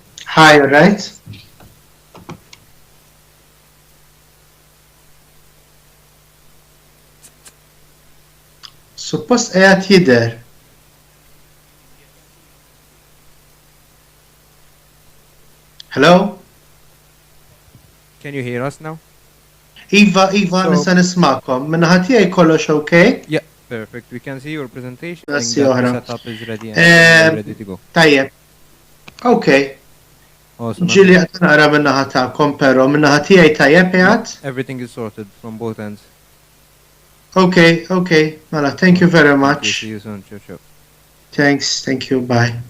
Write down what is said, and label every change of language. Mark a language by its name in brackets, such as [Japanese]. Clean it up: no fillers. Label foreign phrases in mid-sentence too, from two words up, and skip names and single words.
[English] Hi, all right. [Maltese] Suppost qiegħed jidher. [English] Hello? Can you hear us now? [Maltese] Iva, [English] So- [Maltese] nista' nismakom. Minnaħa tiegħi kollox okay? [English] Yeah, perfect. We can see your presentation. I think [Maltese] Grazzi [English] that the [Maltese] oħra. [English] setup is ready and we're ready to go. [Maltese] Tajjeb. Okay. [English] Awesome. [Maltese] Ġili qed nara minnaħa tagħkom, però minnaħa tiegħi tajjeb qiegħed? [English] Everything is sorted from both ends. Okay, okay. Mela, thank you very Thank you. much. See you soon. Ciao, ciao. Thanks, thank you, bye.